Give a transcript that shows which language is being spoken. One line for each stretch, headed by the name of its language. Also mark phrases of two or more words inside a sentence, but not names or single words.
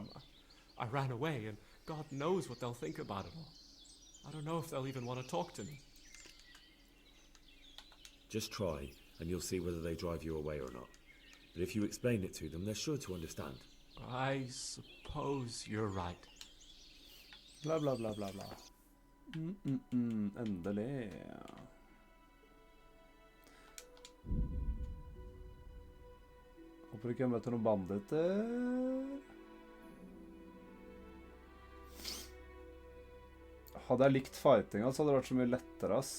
English: I ran away, and God knows what they'll think about it all. I don't know if they'll even want to talk to me. Just try, and you'll see whether they drive you away or not. But if you explain it to them, they're sure to understand. I suppose you're right.
Norwegian: Bla, bla, bla, bla, bla. Endelig. Håper ikke jeg møter noen banditter. Hadde jeg likt fightinga, så hadde det vært så mye lettere, ass.